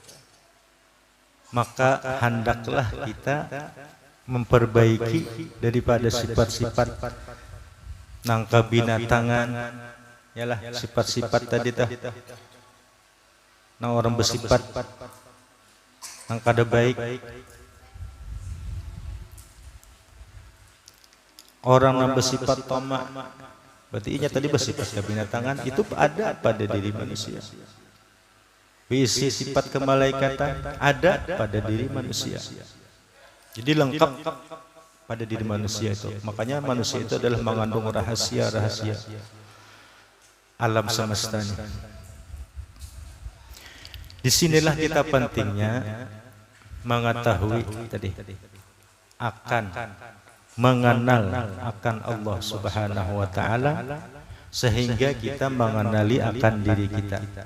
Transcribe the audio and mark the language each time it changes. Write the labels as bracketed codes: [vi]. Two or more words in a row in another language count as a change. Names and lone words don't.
[bjn] maka hendaklah kita memperbaiki daripada sifat-sifat nang kabinatangan, yalah, sifat-sifat tadi tah, nang orang bersifat nang kada baik, orang yang bersifat tamak, berarti inya tadi bersifat kabinatangan, itu ada pada diri manusia. [id] Bisi sifat kemalaikatan ada pada diri manusia. Jadi lengkap pada diri manusia itu. Makanya manusia itu adalah mengandung rahasia-rahasia alam semesta ini. Disinilah kita pentingnya mengetahui tadi, akan mengenal akan Allah [ar] سبحانه وتعالى, [id] sehingga kita mengenali akan diri kita.